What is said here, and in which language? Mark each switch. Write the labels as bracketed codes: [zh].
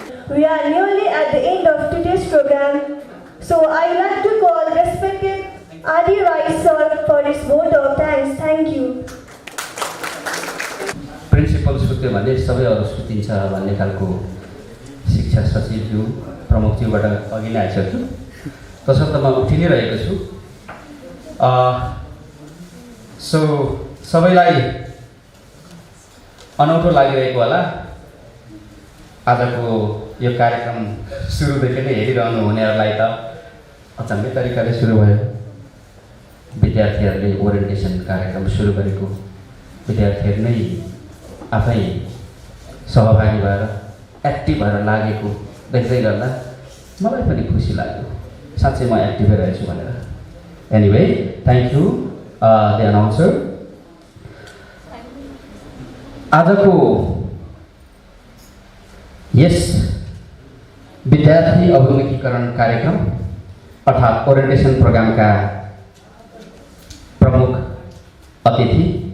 [en] We are nearly at the end of today's program, so I would like to call respected Adi Rai sir for his vote of thanks. Thank you. [ne] Principal सुत्यो भने सबै अरू सुतिन्छ भन्ने खालको शिक्षा सचिवज्यू प्रमुखज्यूबाट अघि नै आइसक्छु। तसर्थ म उठि नै रहेको छु। सो सबैलाई अनौठो लागिरहेको होला। आजको यो कार्यक्रम सुरुदेखि नै हेरिरहनु हुनेहरूलाई त अचम्मै तरिकाले सुरु भयो। विद्यार्थीहरूले ओरिएन्टेसन कार्यक्रम सुरु गरेको विद्यार्थीहरू नै आफै सहभागी भएर एक्टिभ भएर लागेको देख्दै गर्दा मलाई पनि खुसी लाग्यो। साँच्चै म एक्टिभै रहेछु भनेर। [en] Anyway thank you the announcer. [ne] आजको यस विद्यार्थी अभिमुखीकरण कार्यक्रम अर्थात् ओरिएन्टेसन प्रोग्रामका प्रमुख अतिथि,